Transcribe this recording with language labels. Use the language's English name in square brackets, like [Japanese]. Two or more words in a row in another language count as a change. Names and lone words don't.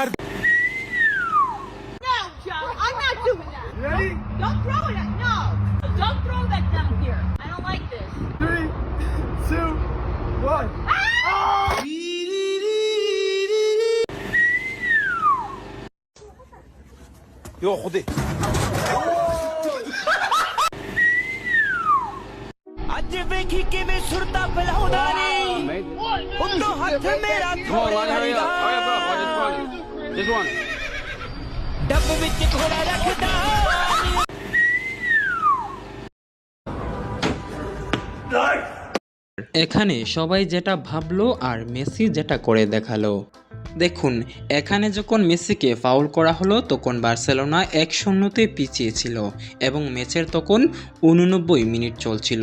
[English] No, Joe, I'm not doing that. Ready? Don't throw it at no. Don't throw that down here. I don't like this. 3 2 1 Yo خدي [Punjabi] ਅੱਜ ਵੇਖੀ ਕਿਵੇਂ ਸੁਰਤਾ ਬਲਾਉਂਦਾ ਨੀ ਉੱਤੋਂ ਹੱਥ ਮੇਰਾ ਥੋੜਾ ਲੱਗਦਾ ਡੱਬ ਵਿੱਚ ਥੋੜਾ ਰੱਖਦਾ [Bangla] এখানে সবাই যেটা ভাবলো আর মেসি যেটা করে দেখালো। দেখুন, এখানে যখন মেসিকে ফাউল করা হলো তখন বার্সেলোনা 1-0-তে পিছিয়ে ছিল এবং ম্যাচের তখন 89 মিনিট চলছিল।